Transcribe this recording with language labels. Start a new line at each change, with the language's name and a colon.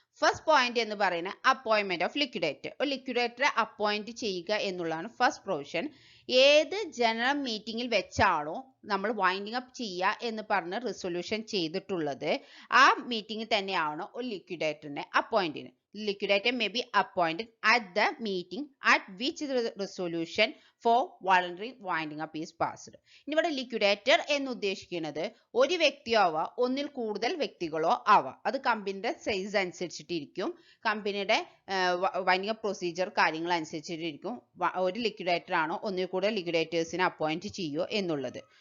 Malayalam: First point എന്ന് പറയുന്നത് appointment of liquidator. ഒരു ലിക്വിഡേറ്ററെ അപ്പോയിന്റ് ചെയ്യുക എന്നുള്ളതാണ് ഫസ്റ്റ് പ്രൊവിഷൻ. ഏത് ജനറൽ മീറ്റിംഗിൽ വെച്ചാണോ നമ്മൾ വൈൻഡിങ് അപ്പ് ചെയ്യുക എന്ന് പറഞ്ഞ് റിസൊല്യൂഷൻ ചെയ്തിട്ടുള്ളത് ആ മീറ്റിംഗിൽ തന്നെയാണോ ഒരു ലിക്വിഡേറ്ററിനെ അപ്പോയിന്റ് ചെയ്യുന്നത്.
English: Liquidator may be appointed at the meeting at which the resolution for voluntary winding up is passed.
Malayalam: ഇനി ഇവിടെ ലിക്വിഡേറ്റർ എന്ന് ഉദ്ദേശിക്കുന്നത് ഒരു വ്യക്തിയോ ആവാം, ഒന്നിൽ കൂടുതൽ വ്യക്തികളോ ആവാം. അത് കമ്പനിയുടെ സൈസ് അനുസരിച്ചിട്ടിരിക്കും, കമ്പനിയുടെ വൈൻഡിങ് അപ്പ് പ്രൊസീജിയർ കാര്യങ്ങൾ അനുസരിച്ചിട്ടിരിക്കും ഒരു ലിക്വിഡേറ്റർ ആണോ ഒന്നിൽ കൂടുതൽ ലിക്വിഡേറ്റേഴ്സിനെ അപ്പോയിന്റ് ചെയ്യുമോ എന്നുള്ളത്.